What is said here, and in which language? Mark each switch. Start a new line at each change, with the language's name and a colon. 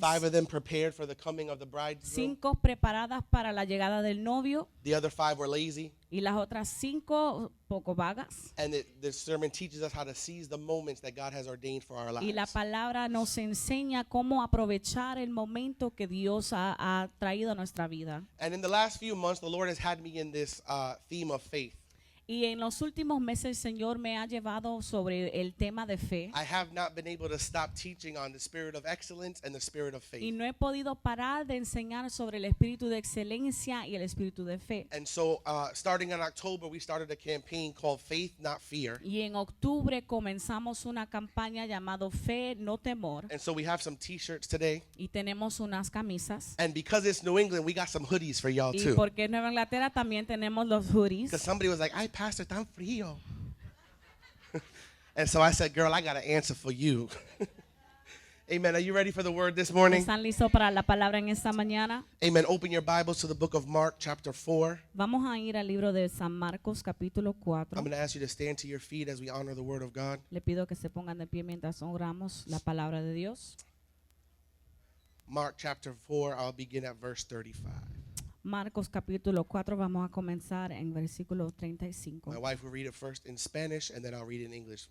English: 5 of them prepared for the coming of the bridegroom.
Spanish: 5 preparadas para la llegada del novio
English: The other 5 were lazy.
Spanish: y las otras 5 poco vagas.
English: And the sermon teaches us how to seize the moments that God has ordained for our
Spanish: Y la
English: lives.
Spanish: palabra nos enseña cómo aprovechar el momento que Dios ha traído a nuestra vida.
English: And in the last few months, the Lord has had me in this theme of faith.
Spanish: Y en los últimos meses el Señor me ha llevado sobre el tema de fe.
English: I have not been able to stop teaching on the spirit of excellence and the spirit of
Spanish: Y
English: faith.
Spanish: no he podido parar de enseñar sobre el espíritu de excelencia y el espíritu de fe.
English: And so starting in October, we started a campaign called Faith, Not Fear.
Spanish: Y en octubre comenzamos una campaña llamado Fe, no temor.
English: And so we have some t-shirts today.
Spanish: Y tenemos unas camisas.
English: And because it's New England, we got some hoodies for y'all
Spanish: Y
English: too.
Spanish: porque es Nueva Inglaterra también tenemos los hoodies.
English: Because somebody was like, ay, Pastor,
Spanish: tan frío.
English: And so I said, girl, I got an answer for you. Amen. Are you ready for the word this morning?
Spanish: ¿Están listos para la palabra en esta mañana?
English: Amen. Open your Bibles to the book of Mark, chapter 4.
Spanish: Vamos a ir al libro de San Marcos, capítulo 4.
English: I'm going to ask you to stand to your feet as we honor the word of God.
Spanish: Le pido que se pongan de pie mientras honramos la palabra de Dios.
English: Mark chapter 4, I'll begin at verse 35.
Spanish: Marcos capítulo 4, vamos a comenzar en versículo 35.
English: My wife will read it first in Spanish, and then I'll read it in English.